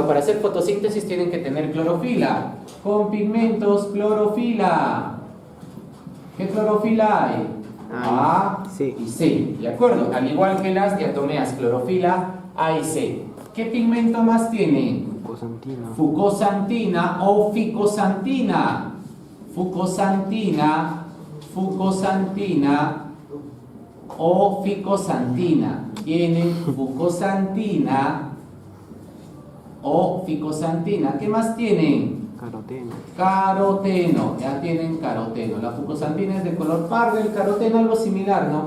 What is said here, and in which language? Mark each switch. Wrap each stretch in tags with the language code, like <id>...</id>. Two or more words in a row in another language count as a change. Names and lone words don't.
<es>Para hacer fotosíntesis tienen que tener clorofila. Con pigmentos, clorofila. ¿Qué clorofila hay? A C y C, ¿de acuerdo? Al igual que las diatomeas, clorofila A y C. ¿Qué pigmento más tiene? Fucosantina. Fucosantina o ficosantina. Fucosantina, fucosantina o ficosantina. Tienen fucosantina o ficosantina. ¿Qué más tienen? Caroteno. Caroteno, ya tienen caroteno. La fucosantina es de color pardo, el caroteno algo similar, ¿no?</es>